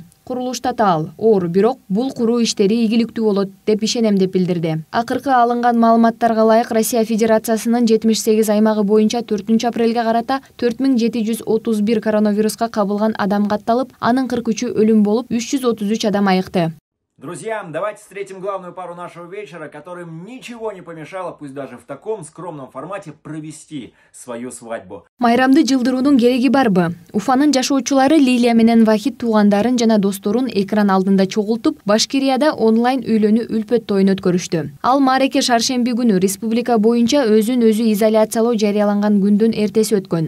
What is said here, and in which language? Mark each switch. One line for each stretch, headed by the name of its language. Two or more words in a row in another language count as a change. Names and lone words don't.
Kyrgyz: Курулуш татаал, оор, бирок бул куруу иштери ийгиликтүү болот деп ишенем деп билдирди. Акыркы алынган маалыматтарга ылайык, Россия Федерациясынын 78 аймагы боюнча 4 апрелге карата 4731 коронавируска кабылган адам катталып, анын 43-ü өлүм болуп, 333 адам айыкты.
Russian: Друзья, давайте встретим главную пару нашего вечера, которым ничего не помешало, пусть даже в таком скромном формате, провести свою свадьбу.
Kyrgyz: Майрамды жылдыруунун кереги барбы? Уфанын жашоочулары Лилия менен Вахид туугандарын жана досторун экран алдында чогултуп, Башкирияда онлайн үйлөнүү үлпөт тоюн өткөрүштү. Ал маареке шаршемби күнү республика боюнча өзүн өзү изоляциялоо жарыяланган күндүн эртеси өткөн.